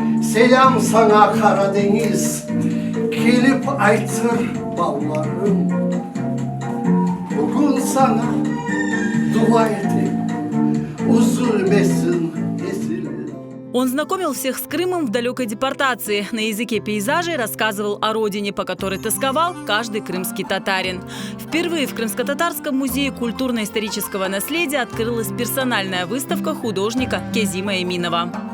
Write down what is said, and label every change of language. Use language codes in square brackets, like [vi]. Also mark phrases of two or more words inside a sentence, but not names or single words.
[crh] Selam sana Karadeniz, gelip aytır ballarım. Bugün sana dua edeyim, üzülmesin nesillerim. [ru] Он знакомил всех с Крымом в далекой депортации. На языке пейзажей рассказывал о родине, по которой тосковал каждый крымский татарин. Впервые в Крымско-Татарском музее культурно-исторического наследия открылась персональная выставка художника Кязима Эминова.